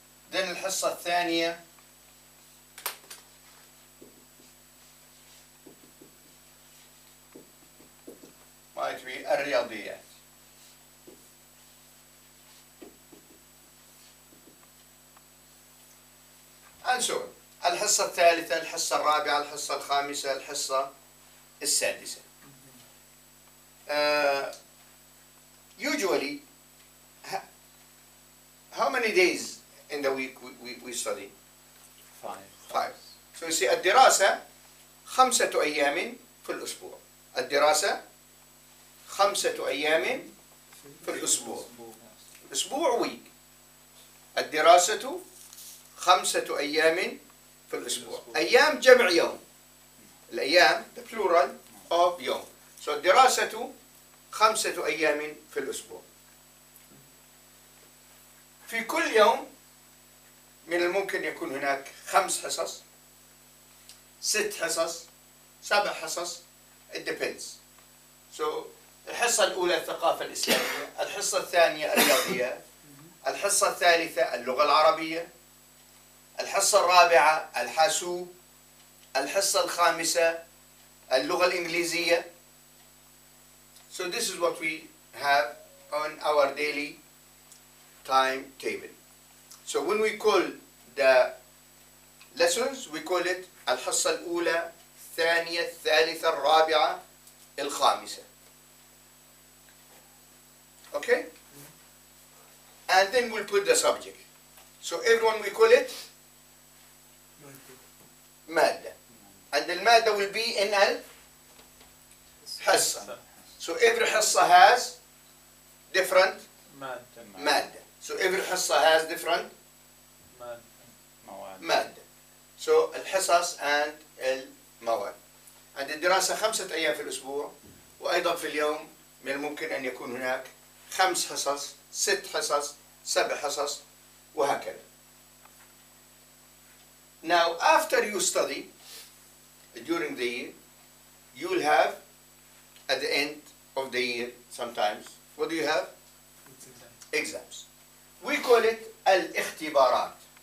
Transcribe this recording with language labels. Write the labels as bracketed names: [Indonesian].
[English] Then الحصة الثانية might be الرياضيات. And so on. [Arabic] الحصة الثالثة، الحصة الرابعة، الحصة الخامسة، الحصة السادسة. [English] Usually, how many days in the week we study? 5. So you see [Arabic] الدراسة 5 أيام في الأسبوع. الدراسة 5 أيام في الأسبوع. أسبوع [English] week. [Arabic] الدراسة 5 أيام في الأسبوع. أيام جمع يوم. [English] الأيام the plural of يوم. [Arabic] So الدراسة 5 أيام في الأسبوع. في كل يوم من الممكن يكون هناك 5 حصص، 6 حصص، 7 حصص. [English] It depends. [Arabic] So الحصة الأولى الثقافة الإسلامية، الحصة الثانية الرياضيات، الحصة الثالثة اللغة العربية، الحصة الرابعة الحاسوب، الحصة الخامسة اللغة الإنجليزية. [English] So this is what we have on our daily timetable. So when we call the lessons, we call it [Arabic] الحصة الأولى، الثانية، الثالثة، الرابعة، الخامسة. [English] Okay? And then we'll put the subject. So everyone we call it مادة. And المادة will be in الحصة. So every حصة has different مادة. So every حصة has different مادة. [Arabic] So الحصص and المواد. And الدراسة 5 أيام في الأسبوع، وأيضا في اليوم من الممكن أن يكون هناك 5 حصص، 6 حصص، 7 حصص، وهكذا. [English] Now, after you study during the year, you will have at the end of the year sometimes, what do you have? Exams. We call it الاختبارات.